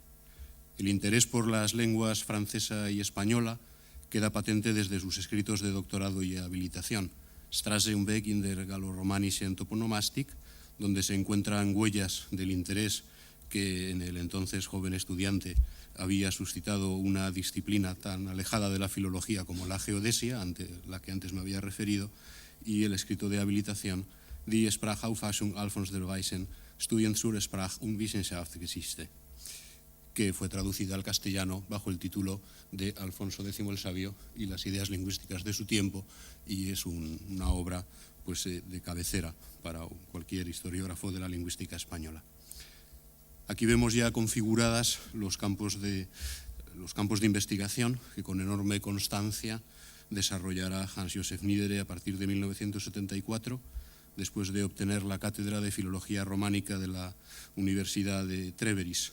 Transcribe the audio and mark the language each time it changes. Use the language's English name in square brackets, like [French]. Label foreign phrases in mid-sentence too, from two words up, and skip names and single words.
[Spanish] El interés por las lenguas francesa y española queda patente desde sus escritos de doctorado y habilitación, Straße und Weg in der Gallo-Romanischen Toponomastik, donde se encuentran huellas del interés que en el entonces joven estudiante había suscitado una disciplina tan alejada de la filología como la geodesia, ante la que antes me había referido, y el escrito de habilitación Die Sprachauffassung Alfons der Weisen, Studien zur Sprach- und Wissenschaftsgeschichte, que fue traducida al castellano bajo el título de Alfonso X el Sabio y las ideas lingüísticas de su tiempo, y es una obra de cabecera para cualquier historiógrafo de la lingüística española. Aquí vemos ya configuradas los campos de investigación que con enorme constancia desarrollará Hans-Josef Niedere a partir de 1974, después de obtener la cátedra de Filología Románica de la Universidad de Treveris.